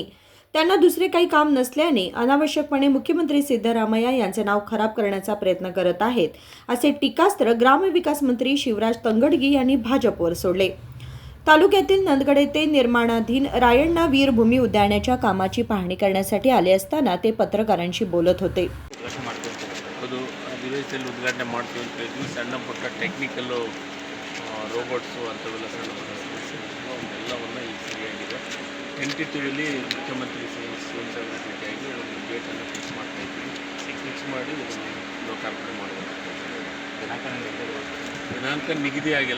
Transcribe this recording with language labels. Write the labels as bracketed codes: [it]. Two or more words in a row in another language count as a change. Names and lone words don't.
[mr] त्यांना दुसरे काही काम नसल्याने अनावश्यकपणे मुख्यमंत्री सिद्धरामय्या यांचे नाव खराब करण्याचा प्रयत्न करत आहेत, असे टीकास्त्र ग्रामविकास मंत्री शिवराज तंगडगी यांनी भाजपवर सोडले. तालुक्यातील नंदगड येथे निर्माणाधीन रायण्णा वीरभूमी उद्यानाच्या कामाची पाहणी करण्यासाठी आले असताना ते पत्रकारांशी बोलत होते. [kn] ಉದ್ಘಾಟನೆ ಮಾಡ್ತೀವಿ ಅಂತ ಹೇಳಿದ್ವಿ. ಸಣ್ಣ ಪುಟ್ಟ ಟೆಕ್ನಿಕಲ್ಲು ರೋಬೋಟ್ಸು ಅಂಥವೆಲ್ಲ ಸಣ್ಣ ಪುಟ್ಟ ಎಲ್ಲವನ್ನು ಈಗ ಸರಿಯಾಗಿದೆ. ಟೆಂಟೇಟಿವ್ಲಿ ಮುಖ್ಯಮಂತ್ರಿ ಸಿಎಂ ಸಾಹೇಬ್ರ ಭೇಟಿಯಾಗಿ ಒಂದು ಡೇಟನ್ನು ಫಿಕ್ಸ್ ಮಾಡ್ತಾ ಇದ್ದೀವಿ. ಫಿಕ್ಸ್ ಮಾಡಿ ಇದನ್ನು ಲೋಕಾರ್ಪಣೆ ಮಾಡಬೇಕು. ದಿನಾಂಕ ನಿಗದಿ ಆಗಿಲ್ಲ.